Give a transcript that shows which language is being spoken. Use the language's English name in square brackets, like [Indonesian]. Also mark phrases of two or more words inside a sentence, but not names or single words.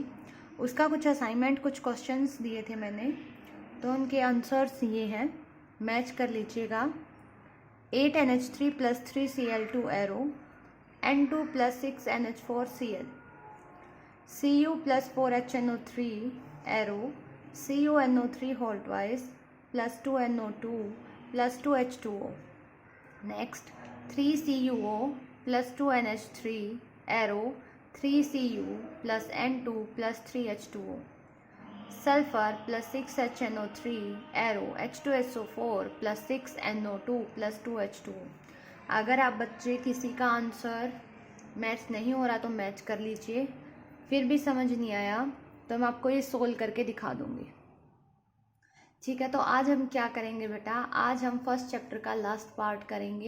[Hindi] उसका कुछ असाइनमेंट कुछ क्वेश्चंस दिए थे मैंने, तो उनके आंसर्स ये हैं, मैच कर लीजिएगा। [English] 8NH3 + 3Cl2 एरो, N2 + 6NH4Cl, Cu + 4HNO3 एरो, CuNO3 whole twice + 2NO2 + 2H2O. Next, 3CuO + 2NH3 arrow, 3Cu + N2 + 3H2O. Sulfur + 6HNO3 arrow, H2SO4 + 6NO2 + 2H2O. [Hindi] अगर आप बच्चे किसी का आंसर मैच नहीं हो रहा तो मैच कर लीजिए, फिर भी समझ नहीं आया तो मैं आपको ये सोल्व करके दिखा दूंगी। ठीक है, तो आज हम क्या करेंगे बेटा, आज हम [English] first chapter [Hindi] का [English] last part [Hindi] करेंगे।